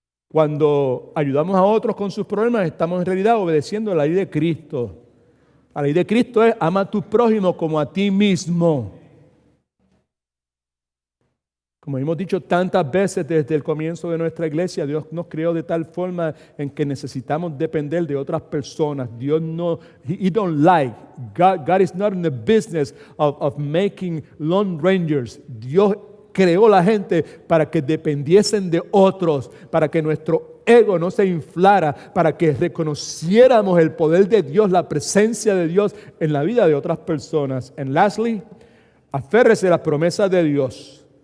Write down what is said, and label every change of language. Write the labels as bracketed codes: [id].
[es] Cuando ayudamos a otros con sus problemas, estamos en realidad obedeciendo la ley de Cristo. La ley de Cristo es, ama a tu prójimo como a ti mismo. Como hemos dicho tantas veces desde el comienzo de nuestra iglesia, Dios nos creó de tal forma en que necesitamos depender de otras personas. Dios no, [en] He don't like, God is not in the business of making lone rangers. [es] Dios creó la gente para que dependiesen de otros, para que nuestro ego no se inflara, para que reconociéramos el poder de Dios, la presencia de Dios en la vida de otras personas. [en] And lastly, [es] aférrese a las promesas de Dios.